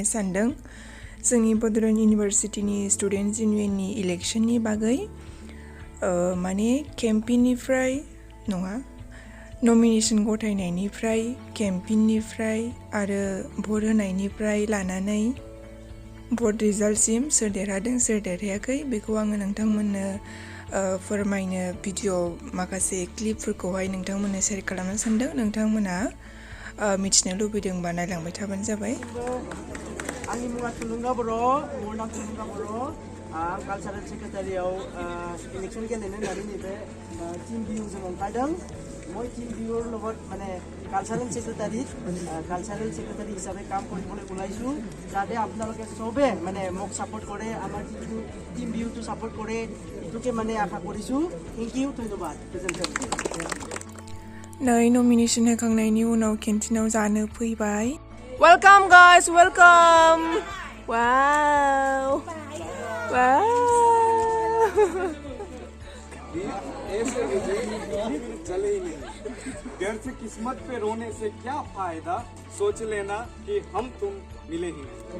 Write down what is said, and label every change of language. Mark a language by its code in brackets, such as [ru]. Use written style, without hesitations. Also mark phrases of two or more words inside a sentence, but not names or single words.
[brx] सानदों जोंनि बड'लेण्ड इउनिभारसिटिनि स्टुडेन्ट इउनियननि इलेक्शननि बागै माने केम्पेइननिफ्राय नङा नमिनेशन गथायनायनिफ्राय केम्पेइननिफ्राय आरो भट होनायनिफ्राय लानानै भट रिजाल्टसिम सोर देरहादों सोर देरहायाखै बेखौ आङो नोंथांमोननो फोरमायनो भिडिअ माखासे क्लिपफोरखौहाय नोंथांमोननो शेयार खालामनो सानदों नोंथांमोना मिथिनो लुबैदोंबा नायलांबाय थाबानो जाबाय आंनि मुङा थुलुंगा बर' नाम थुलुंगा बर' आं कालचारेल सेक्रेटारियाव इलेक्शन गेलेनो होननानै नैबे टीम बिउजों ओंखारदों [as] মই टीम बिउर লগত মানে কালচাৰেল সেক্ৰেটাৰী হিচাপে কাম কৰিবলৈ ওলাইছোঁ যাতে আপোনালোকে চবে মানে মোক সাপোর্ট কৰে আমাৰ टीम बिउটো সাপোর্ট কৰে এটুকে মানে আশা কৰিছোঁ [en] thank you [as] ধন্যবাদ [brx] नै नमिनेशन होखांनायनि उनाव केन्टिनाव जानो फैबाय [en] welcome guys welcome wow wow [hi] ऐसे चले ही नहीं घर से किस्मत पे रोने से क्या फायदा सोच लेना कि हम तुम मिले ही